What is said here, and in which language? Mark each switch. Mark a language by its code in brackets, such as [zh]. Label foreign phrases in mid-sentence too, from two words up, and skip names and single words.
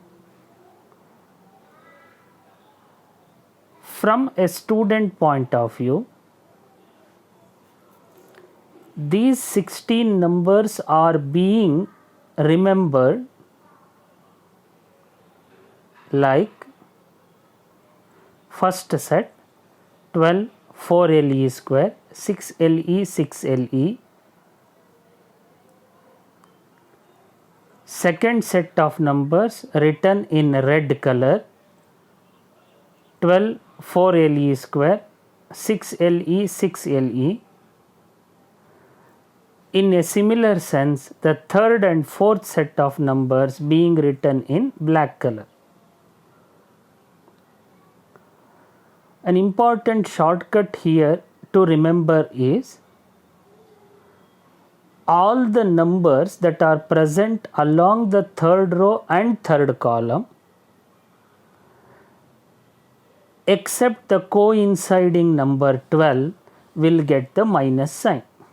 [en] From a student point of view, these 16 numbers are being remembered like first set 12 4LE square 6LE 6LE, second set of numbers written in red color 12 4LE square 6LE 6LE. In a similar sense, the third and fourth set of numbers being written in black color. An important shortcut here to remember is all the numbers that are present along the third row and third column except the coinciding number 12 will get the minus sign.